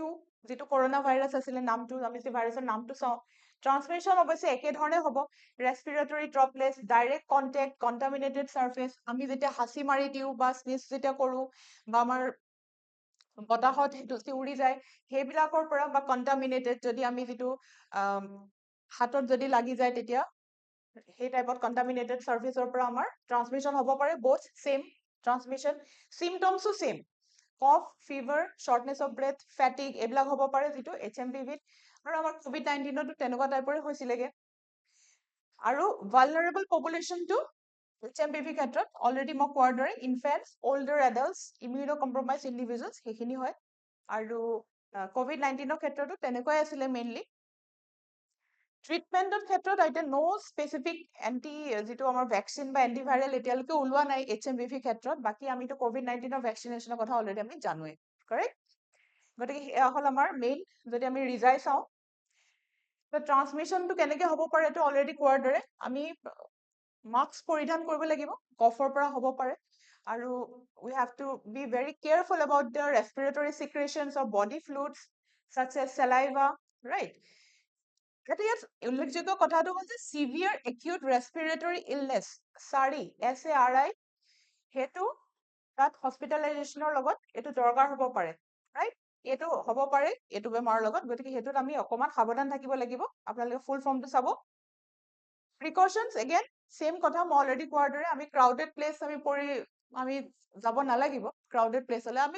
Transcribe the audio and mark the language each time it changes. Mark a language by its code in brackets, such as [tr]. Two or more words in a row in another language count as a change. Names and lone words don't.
[as] যেটো কৰোনা ভাইৰাছ আছিলে নামটো আমি যে ভাইৰাছৰ নামটো চাওঁ ট্ৰান্সমিশন অৱশ্যে একে ধৰণে হ'ব [en] respiratory droplets direct contact contaminated surface [as] আমি যেতিয়া হাসি মাৰি দিও বা স্নিজ যেতিয়া কৰো বা আমাৰ বতাহত হেতু উৰি যায় সেইবিলাকৰ পৰা বা কন্টামিনেটেড যদি আমি যেটো হাতত যদি লাগি যায় তেতিয়া সেই টাইপত কণ্টামিনেটেড ছাৰ্ফেচৰ পৰা আমাৰ ট্ৰান্সমিশ্যন হ'ব পাৰে [en] both same transmission symptomsও same cough fever shortness of breath fatigue [as] এইবিলাক হ'ব পাৰে যিটো HMPV আৰু আমাৰ COVID-19তো তেনেকুৱা টাইপৰে হৈছিলেগে আৰু [en] vulnerable populationটো [as] HMPV ক্ষেত্ৰত অলৰেডি মই কোৱাৰ দৰে [en] infants older adults immunocompromised individuals [as] সেইখিনি হয় আৰু COVID-19ৰ ক্ষেত্ৰতো তেনেকুৱাই আছিলে [en] mainly treatmentৰ [as] ক্ষেত্ৰত এতিয়া [en] no specific [as] যিটো আমাৰ ভেকচিন বা এণ্টিভাইৰেল এতিয়ালৈকে ওলোৱা নাই HMPV ক্ষেত্ৰত বাকী আমিতো COVID-19ৰ ভেকচিনেশ্যনৰ কথা অলৰেডি আমি জানোৱেই কাৰেক্ট গতিকে সেয়া হ'ল আমাৰ মেইন যদি আমি ৰিজাই চাওঁ ট্ৰান্সমিশ্যনটো কেনেকে হ'ব পাৰে এইটো অলৰেডি কোৱাৰ দৰে আমি মাস্ক পৰিধান কৰিব লাগিব কফৰ পৰা হ'ব পাৰে আৰু [en] we have to be very careful about the respiratory secretions of body fluids such as saliva right [as] এতিয়া ইয়াত উল্লেখযোগ্য কথাটো হ'ল যে [en] severe acute respiratory illness [as] SARI SARI সেইটো তাত হস্পিটেলাইজেশ্যনৰ লগত এইটো দৰকাৰ হ'ব পাৰে ৰাইট এইটো হ'ব পাৰে এইটো বেমাৰৰ লগত গতিকে সেইটোত আমি অকণমান সাৱধান থাকিব লাগিব আপোনালোকে ফুল ফৰ্মটো চাব [en] precautions again same [as] কথা মই অলৰেডি কোৱাৰ দৰে আমি [en] crowded place [as] আমি যাব নালাগিব [en] crowded placeলৈ [as] আমি